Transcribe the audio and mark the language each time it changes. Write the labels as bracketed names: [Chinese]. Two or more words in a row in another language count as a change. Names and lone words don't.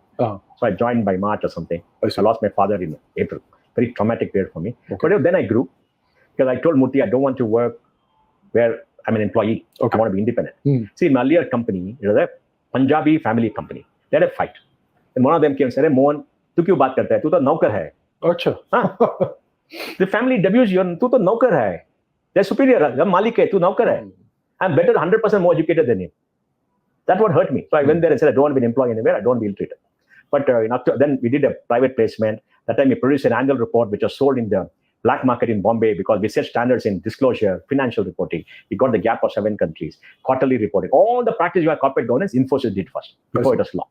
[English] So I joined by March or something. I lost my father in April. Very traumatic period for me. But then I grew, because I told Murthy, I don't want to work where I'm an employee. I want to be independent. See, in my earlier company, it was a Punjabi family company. They had a fight. And one of them came and said, hey, Mohan, [Hindi] तू क्यों बात करता है? तू तो नौकर है. Achha. [English] The family debuts you, [Hindi] तू तो नौकर है. They're superior. I'm मालिक है, तू नौकर है. [English] I'm better, 100% more educated than him. That's what hurt me. So I went there and said, I don't want to be an employee anywhere. I don't want to be ill-treated. But in October, then we did a private placement. That time we produced an annual report which was sold in the black market in Bombay because we set standards in disclosure, financial reporting. We got the gap of 7 countries, quarterly reporting. All the practice you have corporate governance, Infosys did first before it was law.